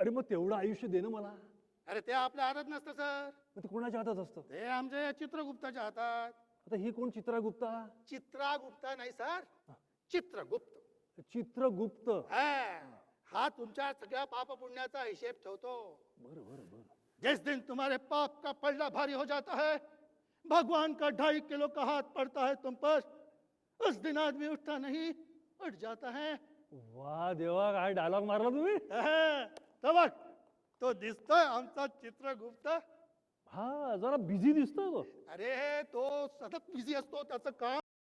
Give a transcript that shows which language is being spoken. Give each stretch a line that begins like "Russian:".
Marathi: अरे मग तेवढं आयुष्य दे ना मला. अरे ते आपल्या हातात नसतं सर, मग ते कोणाच्या हातात असतं? ते आमच्या चित्रगुप्ताच्या हातात. आता ही कोण चित्रागुप्ता? चित्रागुप्ता नाही सर, चित्रगुप्त. चित्रगुप्त. हा तुमच्या सगळ्या पाप पुण्याचा हिशेब ठेवतो. बरं बरं बरं.
Hindi: जिस दिन तुम्हारे पाप का पलड़ा भारी हो जाता है, भगवान का 2.5 किलो का हाथ पड़ता है तुम पर, उस दिन आदमी उठता नहीं, उठ जाता है.
Marathi: वा देवा, काय डायलॉग मारला तुम्ही. तो बघ, तो दिसतोय आमचा चित्रगुप्त. हा, जरा बिझी दिसतोय तो. अरे तो सतत बिझी असतो, त्याचं काम.